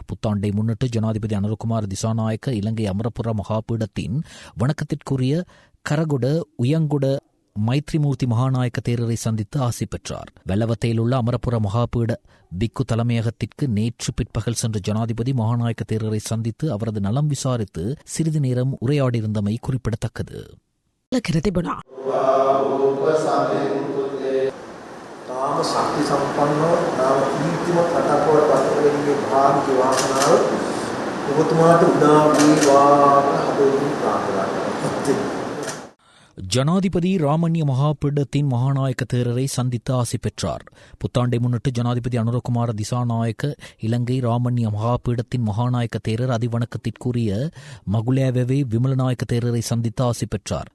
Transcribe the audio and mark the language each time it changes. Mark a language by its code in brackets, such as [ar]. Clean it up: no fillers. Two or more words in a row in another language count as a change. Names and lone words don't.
[ta] புத்தாண்டை முன்னிட்டு ஜனாதிபதி அனுரகுமார் திசாநாயக்க இலங்கை அமரபுர மகாபீடத்தின் வணக்கத்திற்குரிய கரகுட உயங்குட மைத்ரிமூர்த்தி மகாநாயக்க தேரரை சந்தித்து ஆசி பெற்றார். வெள்ளவத்தையில் உள்ள அமரபுர மகாபீட பிக்கு தலைமையகத்திற்கு நேற்று பிற்பகல் சென்ற ஜனாதிபதி மகாநாயக்க தேரரை சந்தித்து அவரது நலம் விசாரித்து சிறிது நேரம் உரையாடியிருந்தமை குறிப்பிடத்தக்கது. [si] ශක්ති සම්පන්නව නාම කීර්තිමත් රටක් බවට පත්වෙන්නේ භාග්‍ය වාසනාව ඔබතුමාට උදා වේවා හදවතින් ප්‍රාර්ථනා කරනවා. [ta] ஜனாதிபதி ராமண்ய மகாபீடத்தின் மகாநாயக்க தேரரை சந்தித்து ஆசி பெற்றார். புத்தாண்டை முன்னிட்டு ஜனாதிபதி அனுரகுமார திசாநாயக்க இலங்கை ராமண்ய மகாபீடத்தின் மகாநாயக்க தேரர் அதிவணக்கத்திற்குரிய மகுலேவே விமலநாயக்க தேரரை சந்தித்து ஆசி பெற்றார்.